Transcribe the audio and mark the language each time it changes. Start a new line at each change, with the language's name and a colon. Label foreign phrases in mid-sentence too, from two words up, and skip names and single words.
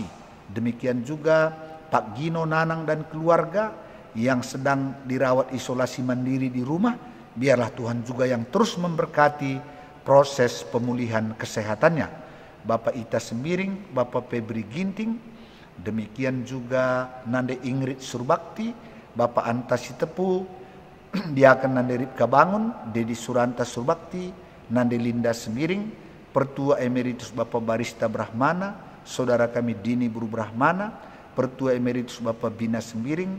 Indonesian: Demikian juga Pak Gino Nanang dan keluarga yang sedang dirawat isolasi mandiri di rumah, biarlah Tuhan juga yang terus memberkati proses pemulihan kesehatannya. Bapak Ita Sembiring, Bapak Febri Ginting, demikian juga Nande Ingrid Surbakti, Bapak Anta Sitepu, Diaken Nande Ripka Bangun, Dedi Suranta Surbakti, Nande Linda Sembiring, Pertua Emeritus Bapak Barista Brahmana, Saudara kami Dini Buru Brahmana, Pertua Emeritus Bapak Bina Sembiring,